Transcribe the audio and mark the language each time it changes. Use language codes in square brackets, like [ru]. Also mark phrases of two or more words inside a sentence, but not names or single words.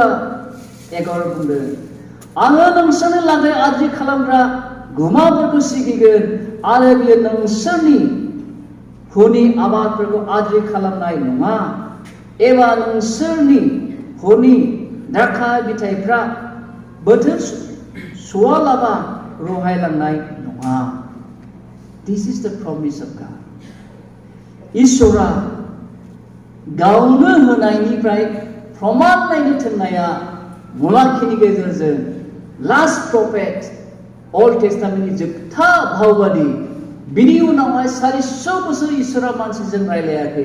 [brx] एगर बुंदों, आङो नोंसोरनि लागै आद्रि खालामग्रा गुमाफोरखौ सिगिगोन आरो बियो नोंसोरनि हुनि आबादफोरखौ आद्रि खालामनाय नङा, एबा नोंसोरनि हुनि द्राक्षा बिथाइफ्रा बोथोर सवालाबा रहायलांनाय नङा। [en] This is the promise of God. [brx] इसोरा गावनो होनायनिफ्राय प्रमाण नायनो थिननाया मलाखिनि गेजेरजों [en] last prophet Old Testament [brx] जोबथा भावबादि, बिनि उनावहाय 400 बोसोर इसोरा मानसिजों रायलायाखै।